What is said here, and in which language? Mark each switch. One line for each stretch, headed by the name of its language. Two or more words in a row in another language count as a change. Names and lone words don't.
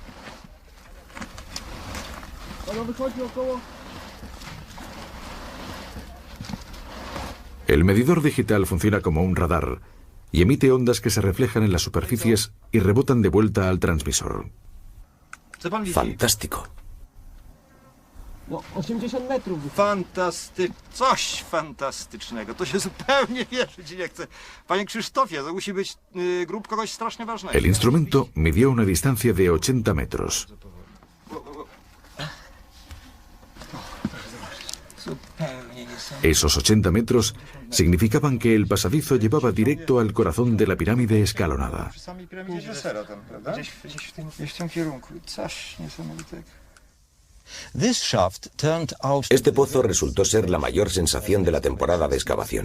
Spanish: El medidor digital funciona como un radar y emite ondas que se reflejan en las superficies y rebotan de vuelta al transmisor. Fantástico.
Polish: Coś fantastycznego. To się zupełnie wierzyć nie chce. Panie Krzysztofie, to musi być grób kogoś strasznie ważnego.
Spanish: El instrumento midió una distancia de 80 metros. Esos 80 metros significaban que el pasadizo llevaba directo al corazón de la pirámide escalonada. Este pozo resultó ser la mayor sensación de la temporada de excavación.